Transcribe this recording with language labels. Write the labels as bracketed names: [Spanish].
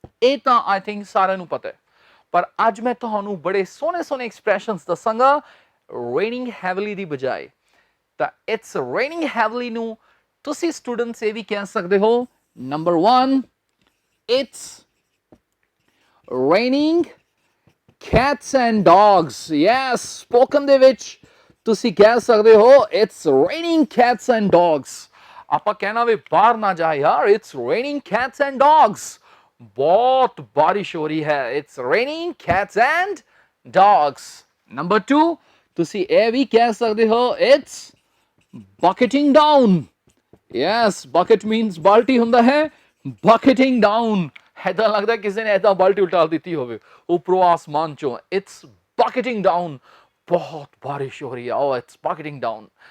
[Punjabi] ਇਹ ਤਾਂ I think ਸਾਰਿਆਂ ਨੂੰ ਪਤਾ ਹੈ, ਪਰ ਅੱਜ ਮੈਂ ਤੁਹਾਨੂੰ ਬੜੇ ਸੋਹਣੇ ਸੋਹਣੇ ਐਕਸਪ੍ਰੈਸ਼ਨਸ ਦੱਸਾਂਗਾ ਰੇਨਿੰਗ ਹੈਵਲੀ ਦੀ ਬਜਾਏ। ਤਾਂ [English] it's raining heavily [Punjabi] ਨੂੰ ਤੁਸੀਂ ਸਟੂਡੈਂਟਸ ਇਹ ਵੀ ਕਹਿ ਸਕਦੇ ਹੋ, number 1, [English] it's raining cats and dogs. Yes, spoken [Punjabi] ਦੇ ਵਿੱਚ ਤੁਸੀਂ ਕਹਿ ਸਕਦੇ ਹੋ [English] it's raining cats and dogs. [Punjabi] ਆਪਾਂ ਕਹਿਣਾ ਵੀ ਬਾਹਰ ਨਾ ਜਾ ਯਾਰ, [English] it's raining cats and dogs, [Punjabi] ਬਹੁਤ ਬਾਰਿਸ਼ ਹੋ ਰਹੀ ਹੈ, it's raining cats and dogs. Number 2, ਤੁਸੀਂ ਇਹ ਵੀ ਕਹਿ ਸਕਦੇ ਹੋ [English] it's bucketing down. Yes, bucket means [Punjabi] ਬਾਲਟੀ ਹੁੰਦਾ ਹੈ, bucketing down, ਐਦਾਂ ਲੱਗਦਾ ਕਿਸੇ ਨੇ ਐਦਾਂ ਬਾਲਟੀ ਉਲਟਾ ਦਿੱਤੀ ਹੋਵੇ ਉੱਪਰੋਂ ਆਸਮਾਨ ਚੋਂ। [English] It's bucketing down, [Punjabi] ਬਹੁਤ ਬਾਰਿਸ਼ ਹੋ ਰਹੀ ਹੈ, [English] oh it's bucketing down.